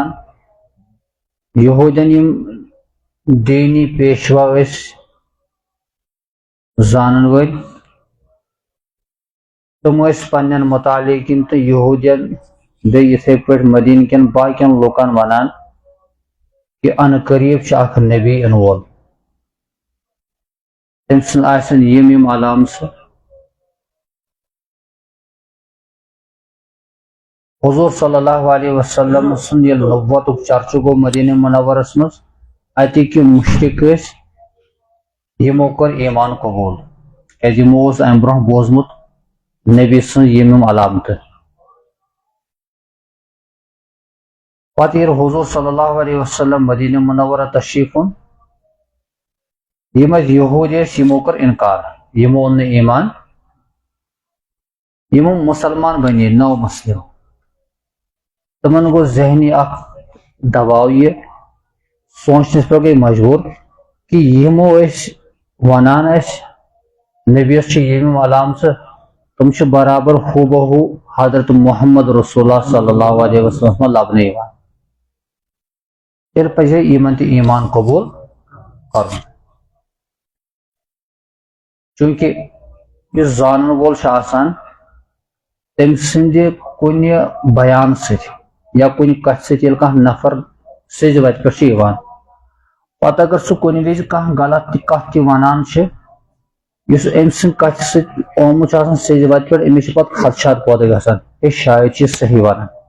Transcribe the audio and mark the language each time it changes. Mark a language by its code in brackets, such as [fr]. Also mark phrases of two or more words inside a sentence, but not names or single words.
[ks] یہوٗدٮ۪ن یِم دیٖنی پیشوا ٲسۍ زانن وٲلۍ تم ٲسۍ پننٮ۪ن متعلقن تہٕ یہوٗدٮ۪ن بیٚیہِ یِتھے پٲٹھۍ مدیٖنہ کٮ۪ن باقین لُکن ونان کہ ان قریب چھُ اکھ نبی یِنہٕ وول تٔمۍ سٕنٛز آسن یِم علامژٕ. حضور [ar] صلی اللہ علیہ وسلم [ks] سُنٛد ییٚلہِ نبوتُک چرچہٕ گوٚو مدینہ منورس منٛز اتِکۍ یِم مُشرِک ٲسۍ یِمو کوٚر ایمان قبوٗل کیازِ یِمو اوس امہِ برونٛہہ بوٗزمُت نبی سٕنٛز یِم علامتہٕ. پتہٕ ییٚلہِ حضور [ar] صلی اللہ علیہ وسلم [ks] مدینہ منورہ تشریف اوٚن یِم ٲسۍ یہوٗدۍ ٲسۍ یِمو کوٚر انکار یِمو اوٚن نہٕ ایمان یِمو مسلمان بنے نو مسلم. تمن گوٚو ذہنی اکھ دباو یہِ سونچنس پٮ۪ٹھ گٔے مجبوٗر کہ یِمو ٲسۍ ونان اسہِ نبیس چھِ یِم علامژٕ تم چھِ برابر ہو بہو حضرت محمد [ar] رسول اللہ صلی اللہ علیہ وسلم [ks] لبنہٕ یِوان. تیٚلہِ پزِ یِمن تہِ ایمان قبوٗل کرُن چوٗنکہِ یُس زانن وول چھُ آسان تٔمۍ سٕنٛدِ کُنہِ بیان سۭتۍ یا کُنہِ کتھِ سۭتۍ ییٚلہِ کانٛہہ نفر سیٚزِ وتہِ پٮ۪ٹھ چھُ یِوان پتہٕ اگر سُہ کُنہِ وِزِ کانٛہہ غلط تہِ کتھ تہِ ونان چھِ یُس أمۍ سٕنٛدِ کتھِ سۭتۍ آمُت چھُ آسان سیٚزِ وتہِ پٮ۪ٹھ أمِس چھِ پتہٕ خدشات پٲدٕ گژھان ہے شاید چھِ یہِ صحیح ونان.